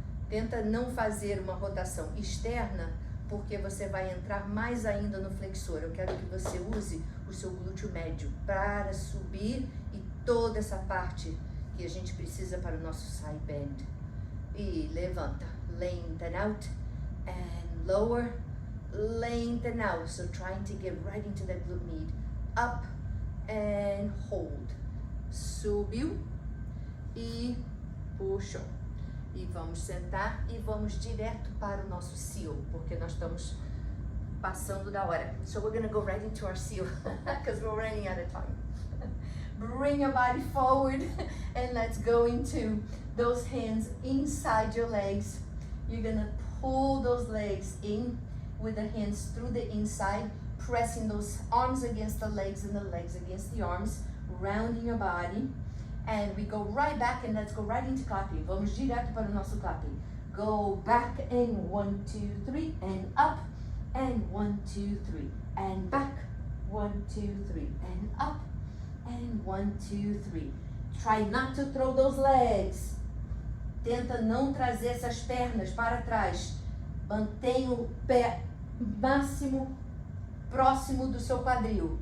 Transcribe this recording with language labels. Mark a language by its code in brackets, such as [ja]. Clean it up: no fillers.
[pt] Tenta não fazer uma rotação externa, porque você vai entrar mais ainda no flexor. Eu quero que você use o seu glúteo médio para subir e toda essa parte que a gente precisa para o nosso side bend. E levanta, [en] lengthen out and lower, lengthen out. So trying to get right into that glute med. Up and hold. [pt] Subiu e puxou. E vamos sentar e vamos direto para o nosso seal, porque nós estamos passando da hora. [en] So we're going to go right into our seal because we're running out of time. Bring your body forward and let's go into those hands inside your legs. You're going to pull those legs in with the hands through the inside, pressing those arms against the legs and the legs against the arms, rounding your body. And we go right back and let's go right into clapping. [pt] Vamos direto para o nosso clapping. [en] Go back and 1, 2, 3 and up and 1, 2, 3 and back 1, 2, 3 and up and 1, 2, 3. Try not to throw those legs. [pt] Tenta não trazer essas pernas para trás. Mantenha o pé máximo próximo do seu quadril.